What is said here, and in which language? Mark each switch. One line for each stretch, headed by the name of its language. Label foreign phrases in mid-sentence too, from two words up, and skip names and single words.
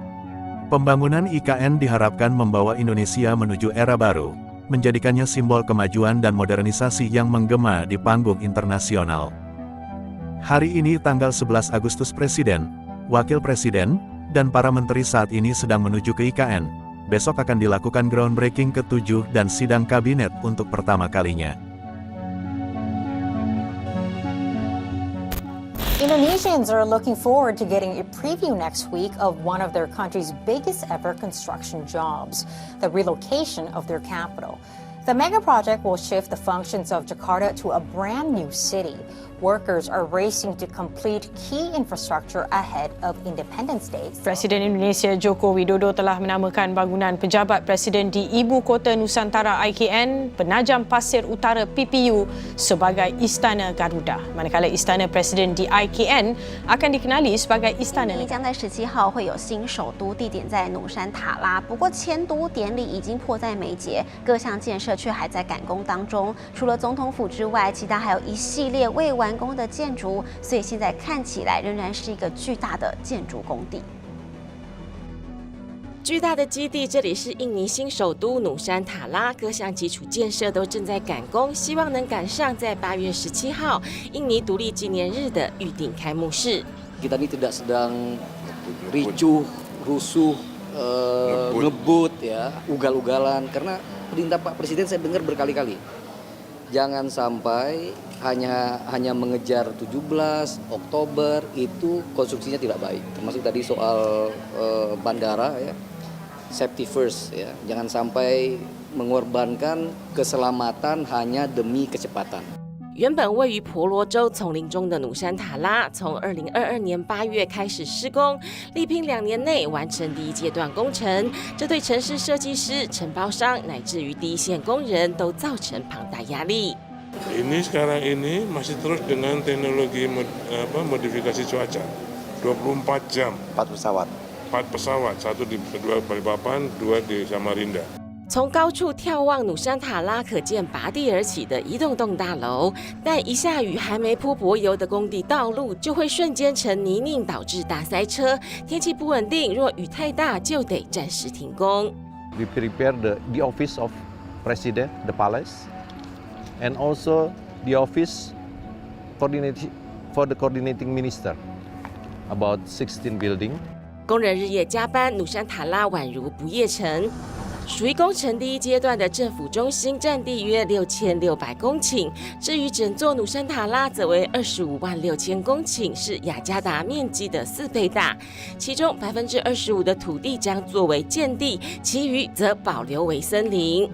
Indonesian: Pembangunan IKN diharapkan membawa Indonesia menuju era baru, menjadikannya simbol kemajuan dan modernisasi yang menggema di panggung internasional. Hari ini tanggal 11 Agustus Presiden, Wakil Presiden, dan para menteri saat ini sedang menuju ke IKN. Besok akan dilakukan groundbreaking ke-7 dan sidang kabinet untuk pertama kalinya.
English: Indonesians are looking forward to getting a preview next week of one of their country's biggest ever construction jobs, the relocation of their capital. The mega project will shift the functions of Jakarta to a brand new city. Workers are racing to complete key infrastructure ahead of Independence Day.
Malay: Presiden Indonesia Joko Widodo telah menamakan bangunan pejabat presiden di Ibu Kota Nusantara IKN, Penajam Pasir Utara PPU sebagai Istana Garuda. Manakala Istana Presiden di IKN akan dikenali sebagai Istana Negara.
Chinese: 将在17号会有新首都，地点在努山塔拉。不过迁都典礼已经迫在眉睫，各项建设却还在赶工当中。除了总统府之外，其他还有一系列未完工的建筑，所以现在看起来仍然是一个巨大的建筑工地。巨大的基地，这里是印尼新首都努山塔拉，各项基础建设都正在赶工，希望能赶上在8月17号印尼独立纪念日的预定开幕式。
Indonesian: Kita ini tidak sedang ricuh, rusuh, ngebut ya, ugal-ugalan karena perintah Pak Presiden saya dengar berkali-kali. Jangan sampai hanya mengejar 17 Oktober itu konstruksinya tidak baik. Termasuk tadi soal bandara ya,
English: safety first
Indonesian: ya. Jangan sampai mengorbankan keselamatan hanya demi kecepatan.
Chinese: 原本位于婆罗洲丛林中的努山塔拉，从2022年8月开始施工，力拼2年内完成第一阶段工程。这对城市设计师、承包商乃至于第一线工人都造成庞大压力。
Indonesian: Ini sekarang ini masih terus dengan teknologi modifikasi cuaca, 24 jam. 4 pesawat, 1 di Balikpapan, 2 di Samarinda.
Chinese: 从高处眺望努山塔拉，可见拔地而起的一栋栋大楼，但一下雨还没铺柏油的工地道路，就会瞬间成泥泞，导致大塞车。天气不稳定，若雨太大，就得暂时停工。
English: We prepare the office of President, the palace, and also the office for the coordinating minister, about 16 building.
Chinese: 工人日夜加班，努山塔拉宛如不夜城。属于工程第一阶段的政府中心占地约6600公顷，至于整座努山塔拉则为256000公顷，是雅加达面积的4倍大。其中25%的土地将作为建地，其余则保留为森林。